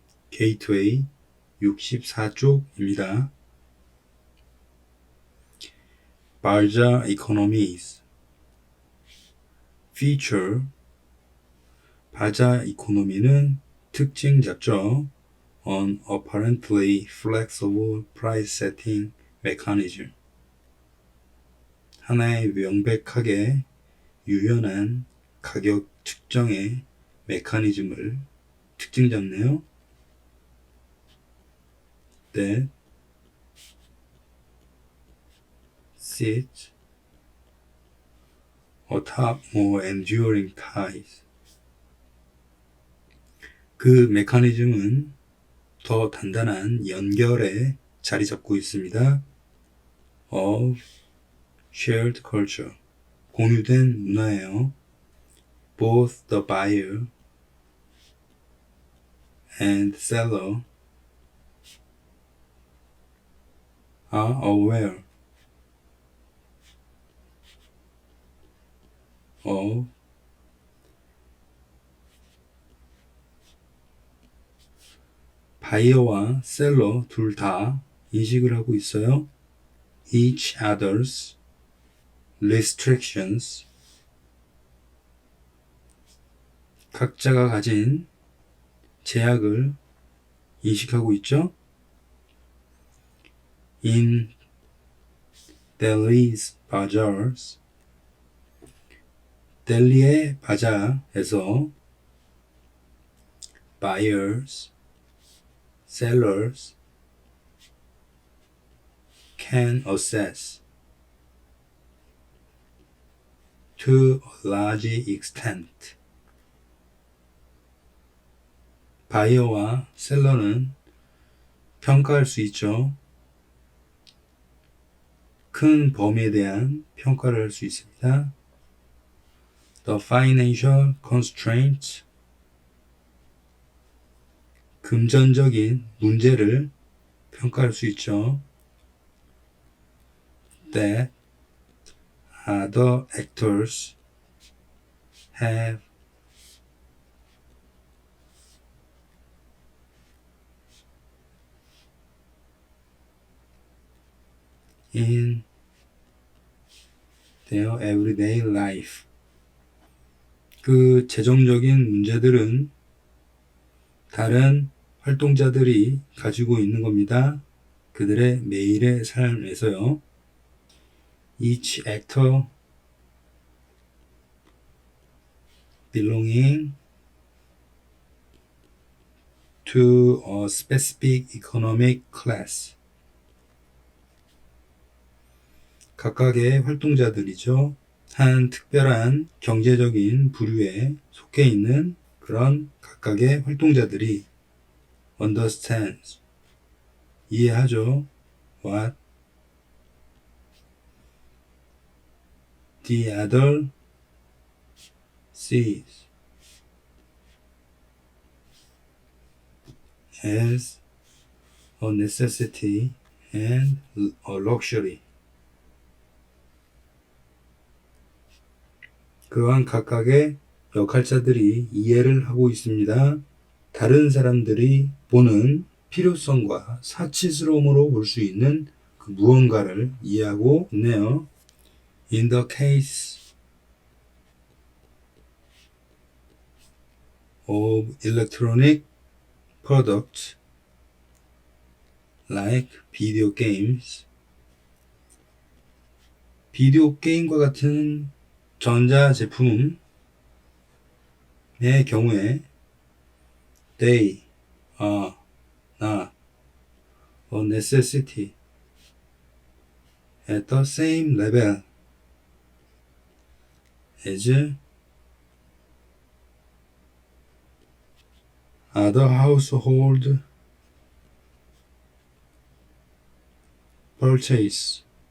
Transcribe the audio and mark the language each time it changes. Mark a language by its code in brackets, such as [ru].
[ko] 게이트웨이 64쪽입니다. [en] Barja economies feature [ko] 바자 이코노미는 특징 잡죠. [en] An apparently flexible price setting mechanism. [ko] 하나의 명백하게 유연한 가격 측정의 메커니즘을 특징 잡네요. [en] That sits atop more enduring ties. [ko] 그 메커니즘은 더 단단한 연결에 자리 잡고 있습니다. [en] Of shared culture. [ko] 공유된 문화예요. [en] Both the buyer and seller are aware of [ko] 바이어와 셀러 둘 다 인식을 하고 있어요. [en] Each other's restrictions. [ko] 각자가 가진 제약을 인식하고 있죠. [en] In Delhi's bazaars. [ko] 델리의 바자에서 [en] buyers, sellers can assess to a large extent. [ko] 바이어와 셀러는 평가할 수 있죠. 큰 범위에 대한 평가를 할 수 있습니다. [en] The financial constraints. [ko] 금전적인 문제를 평가할 수 있죠. [en] That other actors have in their everyday life. [ko] 그 재정적인 문제들은 다른 활동자들이 가지고 있는 겁니다. 그들의 매일의 삶에서요. [en] Each actor belonging to a specific economic class. [ko] 각각의 활동자들이죠. 한 특별한 경제적인 부류에 속해 있는 그런 각각의 활동자들이 [en] understands. [ko] 이해하죠. [en] What the other sees as a necessity and a luxury. [ko] 그러한 각각의 역할자들이 이해를 하고 있습니다. 다른 사람들이 보는 필요성과 사치스러움으로 볼 수 있는 그 무언가를 이해하고 있네요. [en] In the case of electronic products like video games, [ko] 비디오 게임과 같은 전자 제품의 경우에 [en] they are not a necessity at the same level as other household purchase.